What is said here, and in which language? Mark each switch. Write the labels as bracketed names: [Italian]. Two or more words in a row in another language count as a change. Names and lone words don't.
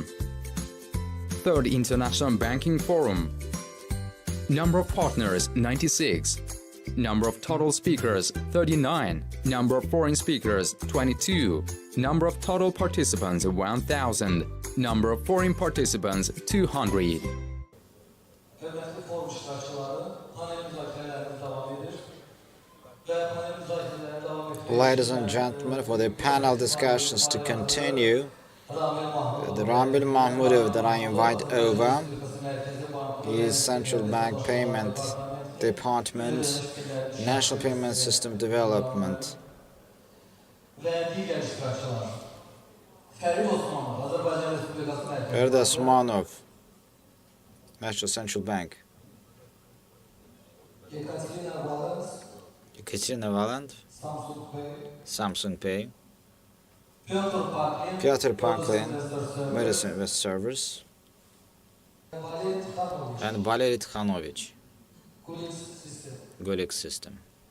[English] Third International Banking Forum. Number of partners 96. Number of total speakers 39. Number of foreign speakers 22. Number of total participants 1000. Number of foreign participants 200. [Azerbaijani] Hörmətli forum iştirakçıları, panel müzakirələrimiz davam edir. Və panel müzakirələri davam etmək. [English] Ladies and gentlemen, for the panel discussions to continue, the Ramil Mahmudov that I invite over, he is Central Bank Payment Department, National Payment System Development. [Azerbaijani] Və digər iştirakçılar. Fərid Osmanov, Azərbaycan Respublikası Mərkəzi. Fərid Osmanov, [English] National Central Bank. Ekaterina Valent, Samsung Pay. Piotr Parklin, Medicine Invest Servers. And Valery Tkhanovich, Golix System.